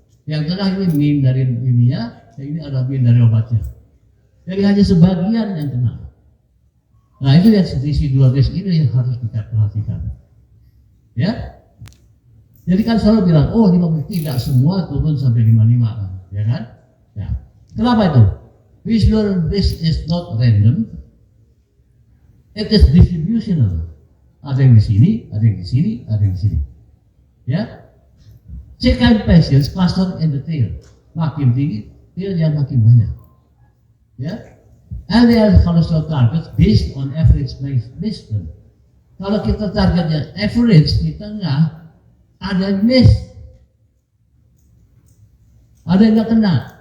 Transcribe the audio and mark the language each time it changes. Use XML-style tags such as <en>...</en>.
<id>Yang tengah ini min dari ininya, yang ini ada min dari obatnya. Jadi hanya sebagian yang kena. Nah itu yang residual risk ini yang harus kita perhatikan. Ya, jadi kan selalu bilang, 50 tidak semua turun sampai 55, ya kan? Ya. Kenapa itu?</id> <en>Visual risk is not random, it is distributional.</en> <id>Ada yang di sini, ada yang di sini, ada yang di sini.</id> <en>Ya, second patients cluster in the tail,</en> <id>makin tinggi, tail yang makin banyak.</id> <en>Ya, LDL cholesterol target based on average wisdom.</en> <id>Kalau kita targetnya average di tengah, ada yang miss, ada yang nggak kena.</id>